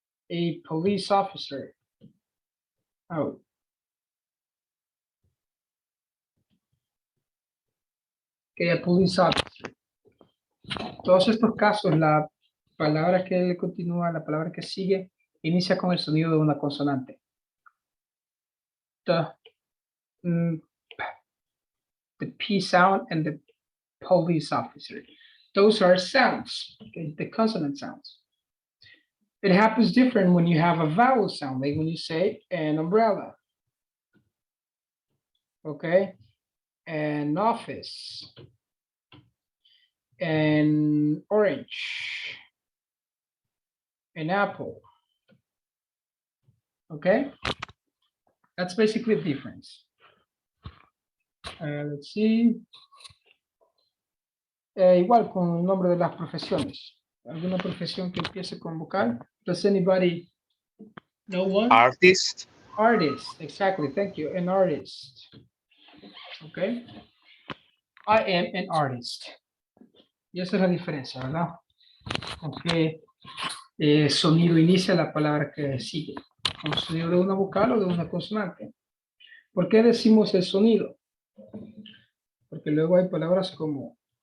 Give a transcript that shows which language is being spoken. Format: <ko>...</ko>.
<en>A police officer. Oh. Okay, a police officer.</en> <es>Todos estos casos, la palabra que le continúa, la palabra que sigue, inicia con el sonido de una consonante.</es> <en>The P sound and the police officer. Those are sounds, okay, the consonant sounds. It happens different when you have a vowel sound, like when you say an umbrella, okay, an office, an orange, an apple, okay? That's basically the difference. Let's see.</en> <es>Igual con el nombre de las profesiones. ¿Alguna profesión que empiece con vocal?</es> <en>Does anybody know one? Artist. Artist, exactly, thank you, an artist. Okay. I am an artist.</en> <es>Y esa es la diferencia, ¿verdad? Con qué sonido inicia la palabra que sigue. ¿Con el sonido de una vocal o de una consonante? ¿Por qué decimos el sonido? Porque luego hay palabras como</es>